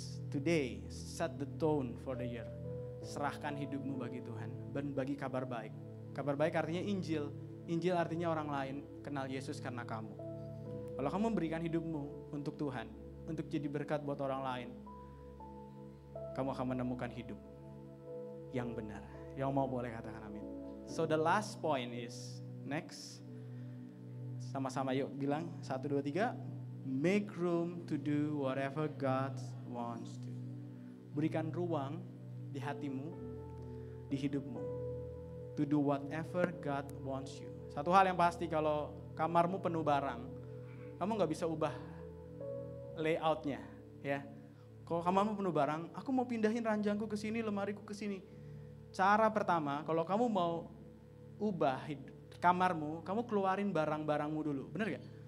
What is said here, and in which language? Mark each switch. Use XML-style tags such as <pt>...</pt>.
<en>Today, set the tone for the year.</en> <id>Serahkan hidupmu bagi Tuhan dan bagi kabar baik. Kabar baik artinya Injil. Injil artinya orang lain kenal Yesus karena kamu. Kalau kamu memberikan hidupmu untuk Tuhan, untuk jadi berkat buat orang lain, kamu akan menemukan hidup yang benar. Yang mau boleh katakan amin.</id> <en>So the last point is, next. Sama-sama yuk bilang, 1, 2, 3. Make room to do whatever God wants to.</en> <id>Berikan ruang di hatimu, di hidupmu.</id> <en>To do whatever God wants you.</en> <id>Satu hal yang pasti, kalau kamarmu penuh barang, kamu gak bisa ubah layoutnya ya. Kalau kamarmu penuh barang, aku mau pindahin ranjangku ke sini, lemariku ke sini. Cara pertama, kalau kamu mau ubah kamarmu, kamu keluarin barang-barangmu dulu, bener gak?</id>